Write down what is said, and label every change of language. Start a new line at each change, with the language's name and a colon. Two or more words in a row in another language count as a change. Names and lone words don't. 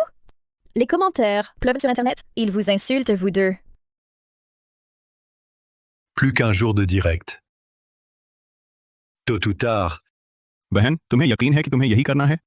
French: Les commentaires pleuvent sur Internet. Ils vous insultent, vous deux. Plus qu'un jour de direct. Tôt ou tard,
Hindi: बहन, तुम्हें यकीन है कि तुम्हें यही करना है?